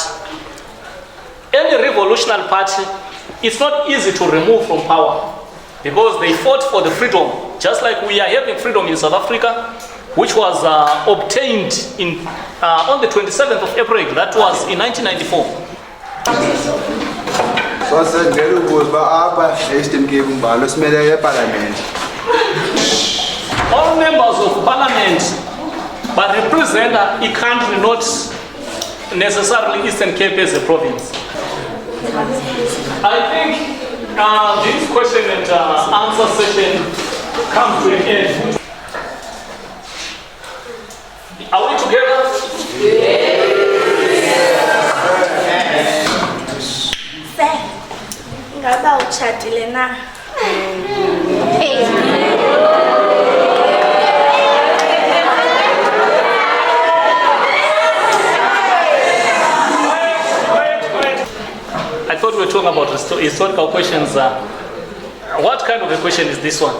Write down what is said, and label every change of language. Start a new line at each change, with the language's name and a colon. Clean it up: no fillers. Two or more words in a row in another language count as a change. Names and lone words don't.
English: Any revolutionary party, it's not easy to remove from power because they fought for the freedom, just like we are having freedom in South Africa, which was obtained on the 27th of April. That was in 1994.
Xhosa: So sendlela ukuba apha estimkeni umbalo simele eParliament.
English: All members of parliament but represent a country, not necessarily Eastern Cape as a province. I think this question and answer session comes to an end. Are we together?
Xhosa: Ngaba uchatile na?
English: I thought we were talking about historical questions. What kind of a question is this one?